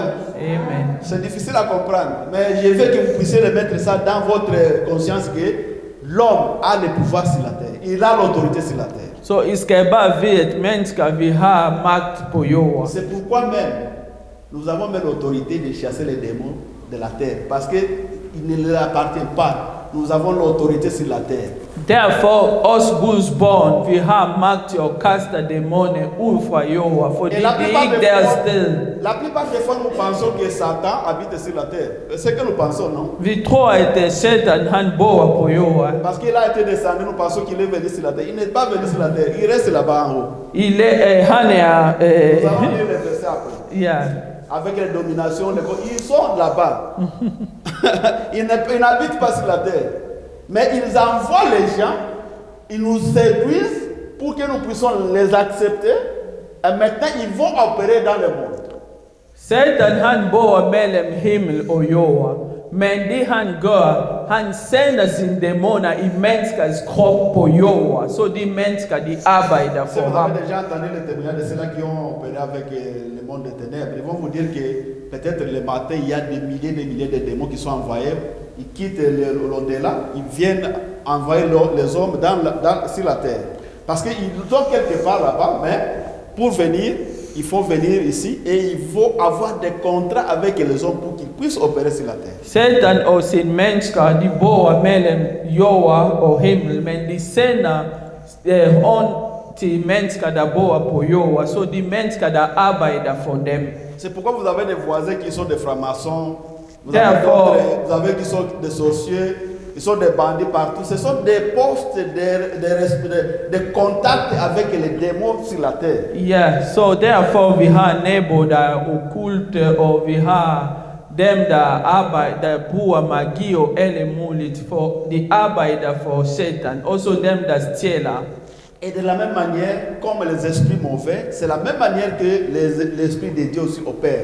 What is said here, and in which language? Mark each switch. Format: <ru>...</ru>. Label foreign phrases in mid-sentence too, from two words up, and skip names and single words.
<fr>Amen. C'est difficile à comprendre, mais je veux que vous puissiez remettre ça dans votre conscience que l'homme a le pouvoir sur la terre. Il a l'autorité sur la terre.</fr> <da>Så I skal bare vide, at mennesker, vi har magt på jorden.</da> <fr>C'est pourquoi même nous avons même l'autorité de chasser les démons de la terre, parce qu'ils ne leur appartiennent pas. Nous avons l'autorité sur la terre.</fr> <da>Derfor, os Guds børn, vi har magt til at kaste dæmoner ud fra jorden, fordi</da> <fr>Et</fr> <da>det er ikke deres sted.</da> <fr>la plupart des fois, nous pensons que Satan habite sur la terre. C'est ce que nous pensons, non?</fr> <da>Vi tror, at Satan han bor på jorden.</da> <fr>Parce qu'il a été descendu, nous pensons qu'il est venu sur la terre. Il n'est pas venu sur la terre, il reste là-bas en haut.</fr> <da>Han er,</da> <fr>Nous allons lire les versets après.</fr> <da>ja,</da> <fr>Avec les dominations, ils sont là-bas. Ils n'habitent pas sur la terre. Mais ils envoient les gens, ils nous séduisent pour que nous puissions les accepter. Et maintenant, ils vont opérer dans le monde.</fr> <da>Satan han bor mellem himmel og jord. Men det han gør, han sender sine dæmoner i menneskers krop på jord, så de mennesker de arbejder</da> <fr>Si</fr> <da>for</da> <fr>vous</fr> <da>ham.</da> <fr>avez déjà entendu les témoignages de ceux-là qui ont opéré avec le monde des ténèbres, ils vont vous dire que peut-être le matin, il y a des milliers de démons qui sont envoyés. Ils quittent l'au-delà, ils viennent envoyer les hommes sur la terre. Parce qu'ils sont quelque part là-bas, mais pour venir, il faut venir ici et il faut avoir des contrats avec les hommes pour qu'ils puissent opérer sur la terre.</fr> <da>Satan og sine mennesker, de bor mellem jord og himmel, men de sender ånd til mennesker, der bor på jord, så de mennesker, der arbejder for dem.</da> <fr>C'est pourquoi vous avez des voisins qui sont des francs-maçons, vous avez qui sont des sorciers, ils sont des bandits partout. Ce sont des postes de contact avec les démons sur la terre.</fr> <da>Ja, så derfor vi har naboer, der er okkulte, og vi har dem, der bruger magi og alle muligt, for de arbejder for Satan, også dem, der stjæler.</da> <fr>Et de la même manière, comme les esprits mauvais, c'est la même manière que l'esprit de Dieu aussi opère.</fr>